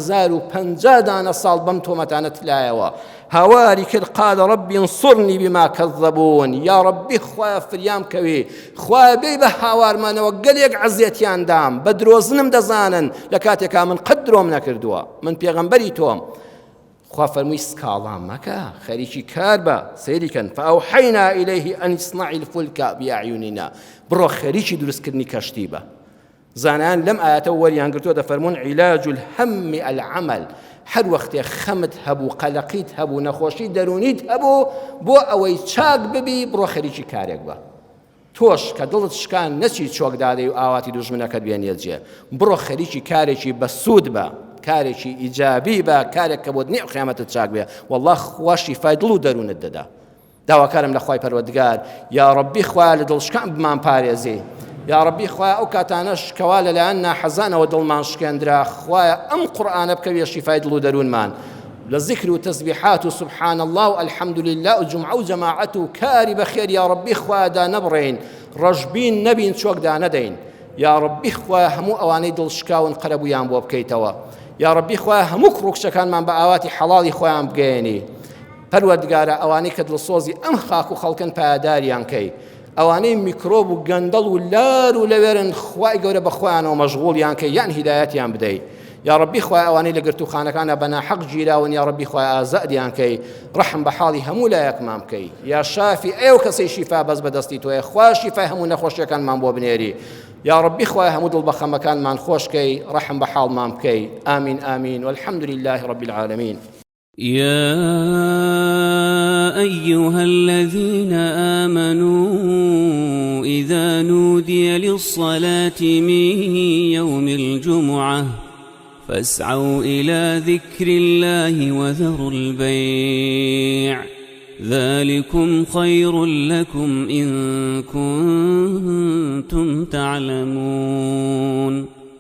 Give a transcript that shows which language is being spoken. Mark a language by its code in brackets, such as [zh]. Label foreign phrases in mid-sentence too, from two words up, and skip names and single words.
[ckb] 1050 دانە ساڵ بەم تۆمەتانە تلایەوە هاواری کرد [ar] قال ربي انصرني بما كذبون يا ربي [ckb] خوا فریام کەوی خوا بێ بە هاوارمانەوە گەلێک عەزیەتیان دام بە درۆزنم دەزانن لە کاتێکا من قەت درۆم نەکردووە من پێغەمبەری تۆم خوا فەرمووی سکاڵام مەکە خەریکی کار بە سەیریکەن [ar] فأوحەینا إليه أن اصنع الفلك بأعيننا [ckb] بڕۆ خەریکی دروستکردنی کەشتی بە زانان لەم ئاەتەوە وەریان گرتووە دەفەرمون [ar] عیلاج الهم العمل [ckb] هەر وەختێ خەمت هەبوو قەلەقیت هەبوو نەخۆشی دەرونیت هەبوو بۆ ئەوەی چاک ببی بڕۆ خەریکی کارێک بە تۆش کە دڵت شکان نەچی چۆکدادەی و ئاواتی دوژمنەکەت بێنێت جێ بڕۆ خەریکی کارێکی بەسوود بە کارێکی ئیجابی بە کارێک کە بۆ دنیا و قیامەتت چاک بێ والله خوا شیفای دڵ و دەروونت دەدا داواکارم لە خوای پەروەردگار [ar] یا ڕەبی [ckb] خوا لە دڵشکان بمان پارێزی [ar] یا ربی [ckb] خوای ئەو کاتانەش کەوا لەلایەن ناحەزانەوە دڵمان شکێندرا خوایە ئەم قورئانە بکەوێ شیفای دڵ و دەروونمان لە ذیکر و تەسبیحات و [ar] سبحان الله و الحمد لله [ckb] و جمعە و جەماعەت و کاری بەخێر [ar] یا ربی [ckb] خوادا نەبڕین ڕەشبین نەبین چۆکدا نەدەین [ar] یا ربی [ckb] خوای هەموو ئەوانەی دڵشکاون قەرەبوویان بۆ بکەیتەوە یا ربی خوای هەموو کڕوکچەکانمان بە ئاواتی حەڵاڵی خۆیان بگەێنی پەروەردگارە ئەوانەی کە دڵسۆزی ئەم خاک و خەڵکن پایداریان کەی ئەوانەی میکرۆب و گەندەڵ و لار و لەوێرن خوای گەورە بەخۆیانەوە مەشغوڵیان کە یان هیدایەتیان بدەی [ar] یا ربی [ckb] خوای ئەوانەی لە گرتوخانەکانە بەناحەق گیراون [ar] یا ربی [ckb] خوای ئازادیان کەی ڕەحم بە حاڵی هەموو لایەکمان بکەی [ar] یا شافی [ckb] ئێو کەسەی شیفا بەس بەدەستی تۆیە خوا شیفای هەموو نەخۆشیەکانمان بۆ بنێری یا ربی خوای هەموو دڵبەخەمەکانمان خۆشکەی ڕەحم بە حاڵمان بکەی [ar] آمین آمین والحمد لله رب العالمين يا أيها الذين آمنوا إذا نودي للصلاة من يوم الجمعة فاسعوا إلى ذكر الله وذروا البيع ذلكم خير لكم إن كنتم تعلمون